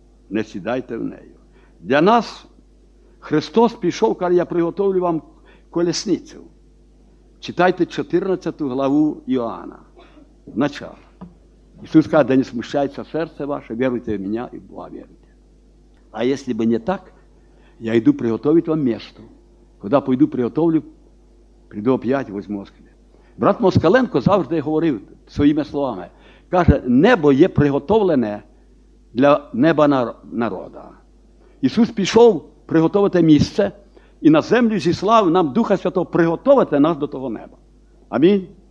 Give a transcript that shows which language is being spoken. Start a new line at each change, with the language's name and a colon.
Ukrainian: Не сідайте в неї. Для нас Христос пішов, каже, я приготовлю вам колесницю. Читайте 14 главу Іоанна. Начало. Ісус каже, де не смущається серце ваше, віруйте в мене і в Бога віруйте.
Russian: А если бы не так,
Ukrainian: я йду
Russian: приготовить вам место. Куда пойду приготовлю, прийду опять, возьму оскіль.
Ukrainian: Брат Москаленко завжди говорив своїми словами. Каже, небо є приготовлене для неба народа. Ісус пішов приготовити місце і на землю зіслав нам Духа Святого приготовити нас до того неба. Амінь.